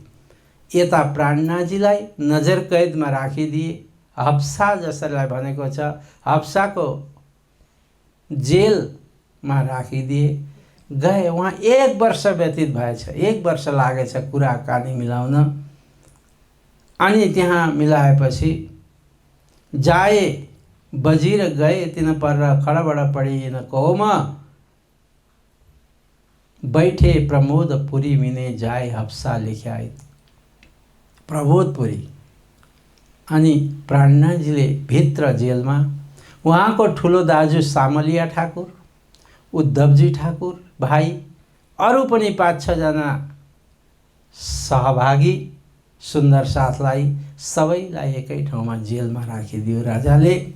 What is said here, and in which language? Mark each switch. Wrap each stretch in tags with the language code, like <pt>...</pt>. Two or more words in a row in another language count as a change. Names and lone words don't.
<ne>यता प्राणनाजीलाई नजर कैदमा राखिदिए। हफ्सा जसलाई भनेको छ, हफ्साको जेलमा राखिदिए। गए वहाँ 1 वर्ष व्यतीत भएछ, 1 वर्ष लागेछ कुराकानी मिलाउन। अनि त्यहाँ मिलाएपछि</ne> <hi>जाए बजिर गए तिन पर खडबड पड़ी न कौमा, बैठे प्रमोदपुरी मिने जाए हफ्सा लेख्याए।</hi> <ne>प्रमोदपुरी अनि प्राणनाजीले भित्र जेलमा उहाँको ठुलो दाजु सामलिया ठाकुर, उद्धवजी ठाकुर भाइ, अरू पनि 5-6 जना सहभागी सुन्दर साथलाई सबैलाई एकै ठाउँमा जेलमा राखिदियो राजाले।</ne>